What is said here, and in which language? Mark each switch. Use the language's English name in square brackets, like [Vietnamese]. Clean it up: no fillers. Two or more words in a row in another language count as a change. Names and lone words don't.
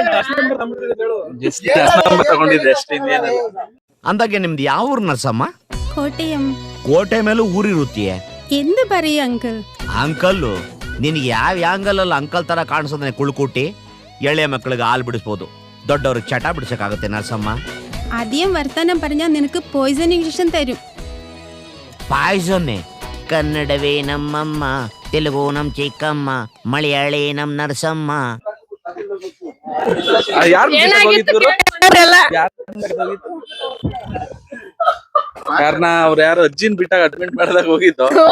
[Kannada] ತಗೊಂಡಿದ್ದೆ ಅಷ್ಟೇ. ಅಂದಾಗೆ ನಿಮ್ದು ಯಾವ ಊರು ನರ್ಸಮ್ಮ? ಕೋಟೆಯಂ. ಕೋಟೆ ಮೇಲೂ ಊರಿರುತ್ತೀಯ? ಎಂದು ಬರೀ ಅಂಕಲ್. ಅಂಕಲ್ಲು ನಿನಗೆ ಯಾವ ಆಂಗಲ್ ಅಲ್ಲಿ ಅಂಕಲ್ ತರ ಕಾಣಿಸೋದನ್ನ ಕುಳ್ಕುಟ್ಟಿ ಎಳೆಯ ಮಕ್ಕಳಿಗೆ ಹಾಲು ಬಿಡಿಸ್ಬೋದು, ದೊಡ್ಡವ್ರಿಗೆ ಚಟ ಬಿಡಿಸಕ್ಕಾಗತ್ತೆ ನರ್ಸಮ್ಮ? [Malayalam] അധികം വർത്തമാനം പറഞ്ഞാൽ നിനക്ക് [English] poison injection [Malayalam] തരും. [Kannada] ಪಾಯ್ಸನ್ನೇ. ಕನ್ನಡವೇ ನಮ್ಮಮ್ಮ, ತೆಲುಗು ನಮ್ ಚಿಕ್ಕಮ್ಮ, ಮಲಯಾಳಿ ನಮ್ ನರ್ಸಮ್ಮ. ಏನಾಗಿತ್ತು ಕಾರಣ ಅವ್ರ ಯಾರು ಅಜ್ಜಿನ್ ಬಿಟ್ಟಾಗ ಅಡ್ಮಿಟ್ ಮಾಡಿದಾಗ ಹೋಗಿದ್ದು.